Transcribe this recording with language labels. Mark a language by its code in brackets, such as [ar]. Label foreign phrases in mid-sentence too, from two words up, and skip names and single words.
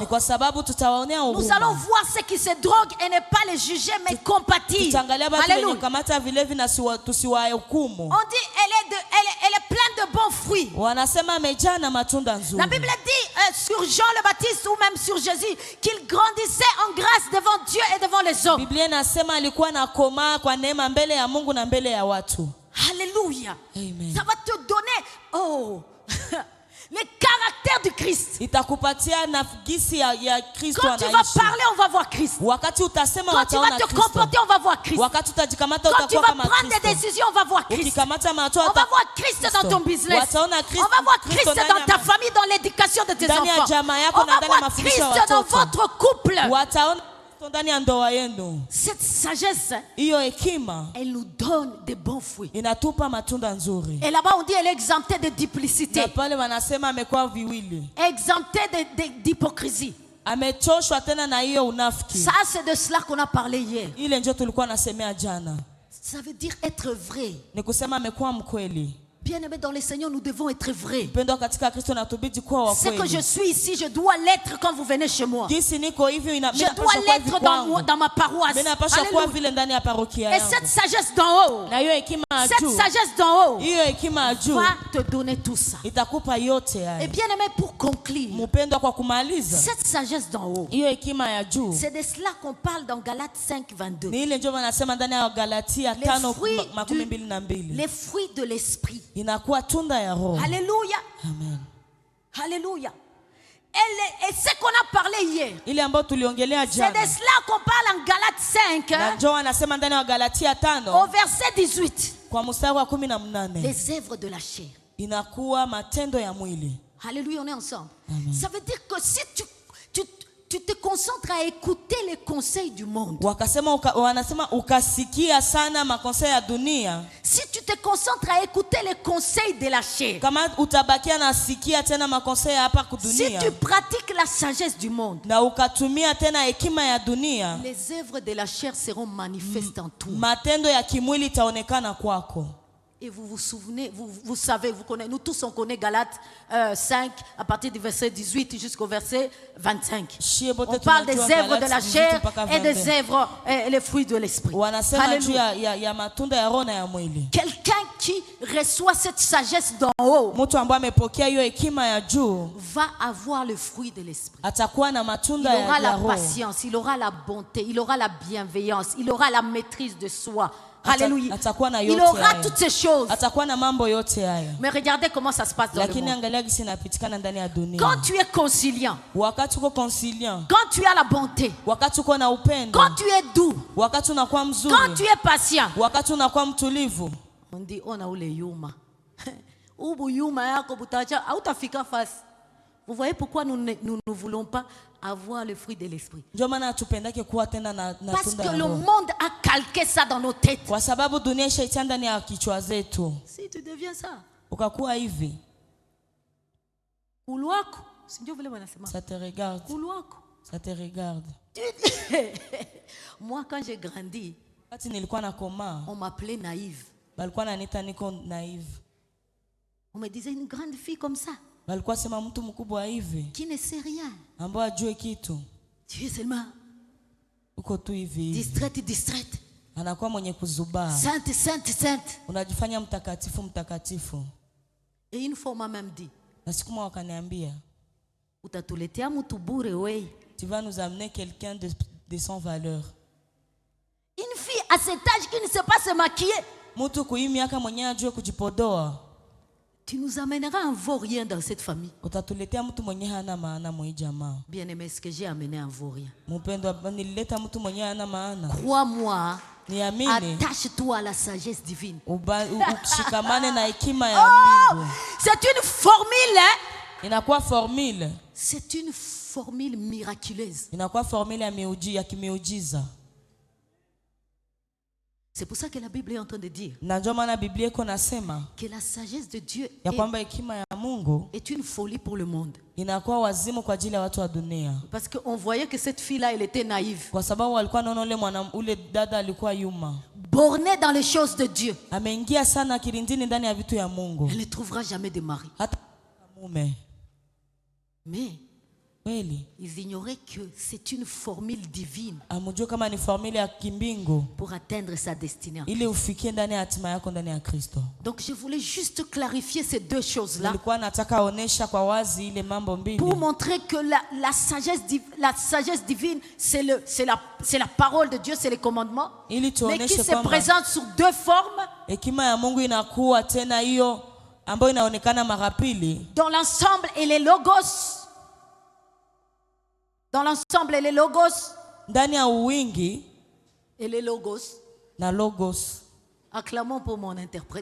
[fr] Nous allons voir ceux qui se droguent et ne pas les juger mais compatir. Alléluia. On dit elle est pleine de bons fruits. La Bible dit sur Jean le Baptiste ou même sur Jésus, qu'il grandissait en grâce devant Dieu et devant les hommes. [sw] Biblia inasema alikuwa anakomaa kwa neema mbele ya Mungu na mbele ya watu. [fr] Alléluia. Amen. Ça va te donner les caractères du Christ. [sw] Itakupatia nafsi ya Kristo [fr] Quand tu vas [sw] anaishi. [fr] parler, on va voir Christ. [sw] Wakati utasema [fr] Quand tu vas [sw] wataona [fr] te [sw] Kristo. [fr] comporter, on va voir Christ. [sw] Wakati utajikamata [fr] Quand tu [sw] utakuwa [fr] vas [sw] kama [fr] prendre des [sw] Kristo. [fr] décisions, on va voir Christ. [sw] Ukikamata matua [fr] On va voir Christ dans ton business. [sw] Wataona Kristo. [fr] On va voir Christ [sw] Kristo [fr] dans ta [sw] ndani [fr] famille, dans l'éducation de tes [sw] ndani ya [fr] enfants. [sw] jamaa yako [fr] On [sw] na [fr] va [sw] ndani ya [fr] voir [sw] mafundisho ya [fr] Christ dans [sw] watoto. [fr] votre couple. [sw] Wataona Kristo ndani ya ndoa yenu. [fr] Cette sagesse, [sw] Hiyo hekima [fr] elle nous donne des bons fruits. [sw] inatupa matunda nzuri. [fr] Et là-bas, on dit elle est exemptée de duplicité, [sw] Na pale wanasema amekuwa viwili. [fr] exemptée d'hypocrisie. [sw] Amechoshwa tena na hiyo unafiki. [fr] Ça, c'est de cela qu'on a parlé hier. [sw] Ile ndio tulikuwa nasemea jana. [fr] Ça veut dire être vrai. [sw] Ni kusema amekuwa mkweli. [fr] Bien-aimés dans le Seigneur, nous devons être vrais. [sw] Mpendo katika Kristo natubidi kuwa wa [fr] C'est que je [sw] kweli. [fr] suis ici, je dois l'être quand vous venez chez moi. [sw] Jinsi niko hivi [fr] Je [sw] napaswa [fr] dois [sw] kuwa hivi [fr] l'être [sw] kwangu. [fr] dans ma paroisse. [sw] Mimi napaswa kuwa [fr] Alléluia. [sw] vile ndani ya parokia [fr] Et [sw] yangu. [fr] cette sagesse d'en haut, [sw] Na hiyo hekima ya [fr] cette [sw] juu. [fr] sagesse d'en haut [sw] Hiyo hekima ya juu [fr] va te donner tout ça. [sw] itakupa yote [fr] Et [sw] haya. [fr] bien aimé, pour conclure, [sw] Mpendo kwa kumaliza. [fr] cette sagesse d'en haut, [sw] Hiyo hekima ya juu. [fr] c'est de cela qu'on parle dans Galates 5, 22. [sw] Ni ile ndio wanasema ndani ya Galatia [fr] Les [sw] 5:22. [fr] les fruits de l'esprit. [sw] Inakuwa tunda ya roho. [fr] Alléluia. Amen. Alléluia. Et ce qu'on a parlé hier, [sw] Ile ambayo tuliongelea [fr] c'est [sw] jana. [fr] de cela qu'on parle en Galates 5, [sw] Na ndio wanasema ndani ya Galatia [fr] au [sw] 5 [fr] verset 18. [sw] kwa mstari wa 18. [fr] Les œuvres de la chair. [sw] Inakuwa matendo ya mwili. [fr] Alléluia, on est ensemble. Amen. Ça veut dire que si tu te concentres à écouter les conseils du monde, [sw] Wanasema ukasikia sana makonsei ya dunia. [fr] si tu te concentres à écouter les conseils de la chair, [sw] Kama utabakia nasikia tena makonsei hapa [fr] si [sw] kudunia. [fr] tu pratiques la sagesse du monde, [sw] Na ukatumia tena hekima ya dunia. [fr] les œuvres de la chair seront manifestes en tout. [sw] Matendo ya kimwili itaonekana kwako. [fr] Et vous vous souvenez, vous savez, vous connaissez, nous tous on connaît Galates 5 à partir du verset 18 jusqu'au verset 25. On parle des œuvres de la chair et des œuvres et les fruits de l'esprit. [sw] Wanasema juu ya matunda ya roho na ya mwili. [fr] Quelqu'un qui reçoit cette sagesse d'en haut [sw] Mtu ambaye amepokea hiyo hekima ya juu [fr] va avoir le fruit de l'esprit. [sw] atakuwa na [fr] Il [sw] matunda [fr] aura [sw] ya [fr] la [sw] roho. [fr] patience, il aura la bonté, il aura la bienveillance, il aura la maîtrise de soi. Alléluia. [sw] Atakuwa na [fr] Il [sw] yote [fr] aura [sw] haya. [fr] toutes ces choses. [sw] Atakuwa na mambo yote haya. [fr] Mais regardez comment ça se passe dans le [sw] Lakini [fr] monde. [sw] angalia gisi inapitikana ndani ya dunia. [fr] Quand tu es conciliant, [sw] Wakati uko conciliant, [fr] quand tu as la bonté, [sw] wakati uko na upendo, [fr] quand tu es doux, [sw] wakati unakuwa [fr] quand [sw] mzuri, [fr] tu es patient, [sw] wakati unakuwa mtulivu, [fr] on dit on a [sw] ule yuma. Ubu yuma yako butacha hautafika fasi. [fr] Vous voyez pourquoi nous ne voulons pas avoir le fruit de l'esprit? [sw] ndio maana hatupendake kuwa tena na [fr] Parce [sw] tunda [fr] que [sw] ya [fr] le [sw] roho. [fr] monde a calqué ça dans nos têtes. [sw] Kwa sababu dunia ishaitia ndani ya kichwa zetu. [fr] Si tu deviens ça, [sw] Ukakuwa hivi, kuluako, si ndio vile wanasema? [fr] ça te regarde, [sw] Kuluako. [fr] ça te regarde. Moi quand j'ai grandi, [sw] Wakati nilikuwa nakomaa, [fr] on m'appelait naïve. [sw] balikuwa nanita niko naive. [fr] On me disait une grande fille comme ça, [sw] Balikuwa sema mtu mkubwa hivi, [fr] qui ne sait rien. [sw] ambao ajue kitu. [fr] Tu es seulement [sw] Uko tu hivi. [fr] distraite. [sw] Anakuwa mwenye kuzubaa. [fr] Sainte. [sw] Unajifanya mtakatifu. [fr] Et une fois on m'a même dit, [sw] Na siku moja wakaniambia, utatuletea mtu bure wewe. [fr] tu vas nous amener quelqu'un de sans valeur. Une fille à cet âge qui ne sait pas se maquiller. [sw] Mtu kuhii miaka mwenyewe ajue kujipodoa. [fr] Tu nous amèneras un vaurien dans cette famille. [sw] Utatuletea mtu mwenyewe hana maana mwa hii jamaa. [fr] Bien-aimé, ce que j'ai amené un vaurien. [sw] Mpendwa, nilileta mtu mwenyewe hana maana. [fr] Crois-moi, [sw] Niamini, [fr] attache-toi à la sagesse divine. [sw] ushikamane na hekima ya mbingu. [fr] C'est une formule, hein? [sw] Inakuwa formule. [fr] C'est une formule miraculeuse. [sw] Inakuwa formule ya kimiujiza. [fr] C'est pour ça que la Bible est en train de dire [sw] Na ndio maana Biblia iko nasema [fr] que la sagesse de Dieu [sw] ya kwamba hekima ya Mungu [fr] est une folie pour le monde. [sw] inakuwa wazimu kwa ajili ya watu wa dunia. [fr] Parce qu'on voyait que cette fille-là, elle était naïve. [sw] Kwa sababu walikuwa naona ule dada alikuwa yuma. [fr] Bornée dans les choses de Dieu. [sw] Ameingia sana kirindini ndani ya vitu ya Mungu. [fr] Elle ne trouvera jamais de mari. [sw] Hata mume. [fr] Mais [sw] Kweli. [fr] Ils ignoraient que c'est une formule divine [sw] Amujua kama ni formula ya kimbingu [fr] pour atteindre sa destinée. [sw] ili ufikie ndani ya hatima yako ndani ya Kristo. [fr] Donc je voulais juste clarifier ces deux choses-là [sw] Nilikuwa nataka onesha kwa wazi ile mambo mbili [fr] pour montrer que la sagesse divine, c'est la parole de Dieu, c'est les commandements, [sw] ili [fr] mais qui [sw] tuoneshe [fr] se [sw] kwamba [fr] présente sous deux formes. [sw] hekima ya Mungu inakuwa tena hiyo ambayo inaonekana mara pili. [fr] Dans l'ensemble et les logos. Dans l'ensemble et les logos. [sw] Ndani ya uwingi [fr] Et les logos. [sw] na logos. [fr] Acclamons pour mon interprète.